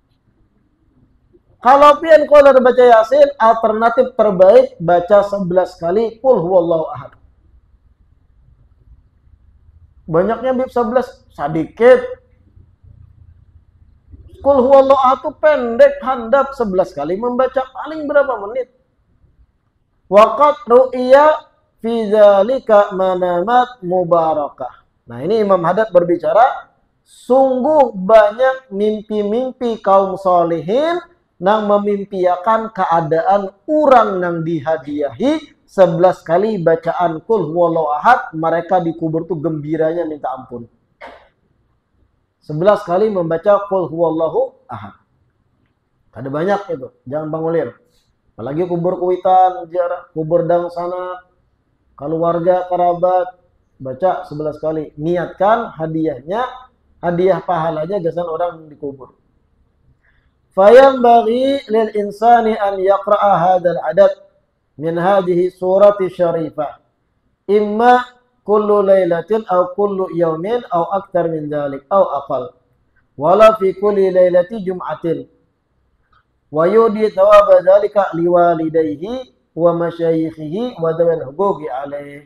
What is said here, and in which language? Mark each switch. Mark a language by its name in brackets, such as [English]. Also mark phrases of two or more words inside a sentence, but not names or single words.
[Banjar] Kalau pian kalau baca Yasin, alternatif terbaik baca 11 kali [Arabic] قل هو الله أحد. [Banjar] Banyaknya bib 11 sedikit. [Arabic] قل هو الله أحد [Banjar] itu pendek, handap 11 kali membaca paling berapa menit? [Arabic] وقد رؤيت في ذلك منامات مباركة. [Banjar] Nah, ini Imam Haddad berbicara, sungguh banyak mimpi-mimpi kaum solihin yang memimpiakan keadaan orang yang dihadiahi 11 kali bacaan [Arabic] قل هو الله أحد, [Banjar] mereka dikubur tuh gembiranya minta ampun. 11 kali membaca [Arabic] قل هو الله أحد. [Banjar] Ada banyak itu, jangan bangulir. Apalagi kubur kuitan, ziarah, kubur dang sana, keluarga, kerabat, baca 11 kali. Niatkan hadiahnya, hadiah pahalanya gasan orang dikubur. [Arabic] فينبغي للإنسان أن يقرأ هذا العدد من هذه السورة الشريفة. إما كل ليلة أو كل يوم أو أكثر من ذلك أو أقل. ولا في كل ليلة جمعة. ويهدي ثواب ذلك لوالديه ومشايخه وذوي الحقوق عليه.